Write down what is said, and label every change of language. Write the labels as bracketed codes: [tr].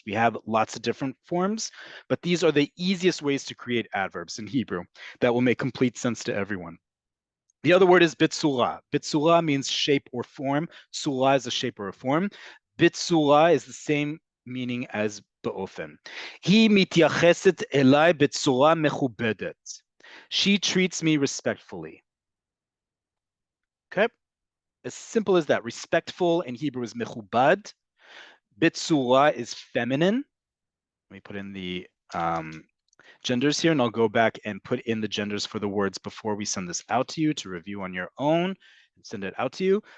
[en] We have lots of different forms, but these are the easiest ways to create adverbs in Hebrew that will make complete sense to everyone. The other word is bitsura. Bitsura means shape or form. Sura is a shape or a form. Bitsura is the same meaning as באופן. [he] היא מתייחסת אליי בצורה מכובדת. [en] She treats me respectfully. Okay? As simple as that. Respectful in Hebrew is mechubad. Bitsura is feminine. Let me put in the genders here, and I'll go back and put in the genders for the words before we send this out to you to review on your own and send it out to you.